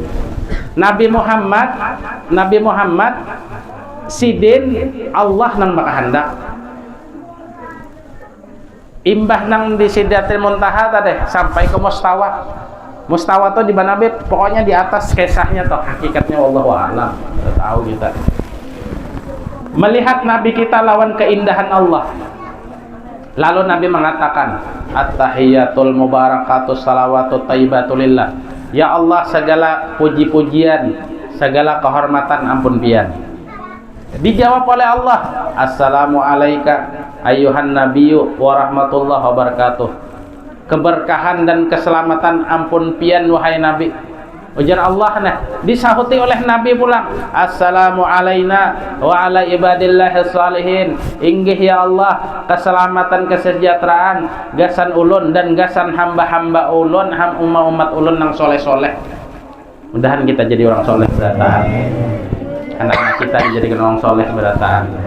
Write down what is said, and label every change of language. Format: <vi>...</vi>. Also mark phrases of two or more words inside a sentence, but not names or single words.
<bjn>Nabi Muhammad sidin Allah nang makahandak. Imbah nang di Sidratil Muntaha tadi sampai ke Mustawa. Mustawa tuh di mana be? Pokoknya di atas kisahnya tuh, hakikatnya</bjn> <ar>والله أعلم.</ar> <bjn>Kita tahu kita. Melihat Nabi kita lawan keindahan Allah. Lalu Nabi mengatakan,</bjn> <ar>التحيات المباركات الصلوات الطيبات لله.</ar> <bjn>Ya Allah, segala puji-pujian, segala kehormatan ampun pian. Dijawab oleh Allah,</bjn> <ar>السلام عليك أيها النبي ورحمة الله وبركاته.</ar> <bjn>Keberkahan dan keselamatan ampun pian wahai Nabi. Ujar Allah nah, disahuti oleh Nabi pulang,</bjn> <ar>السلام علينا وعلى عباد الله الصالحين.</ar> <bjn>Inggih ya Allah, keselamatan kesejahteraan gasan ulun dan gasan hamba-hamba ulun, umat ulun nang soleh-soleh. Mudahan kita jadi orang soleh berataan. Anak-anak kita dijadikan orang soleh berataan.</bjn>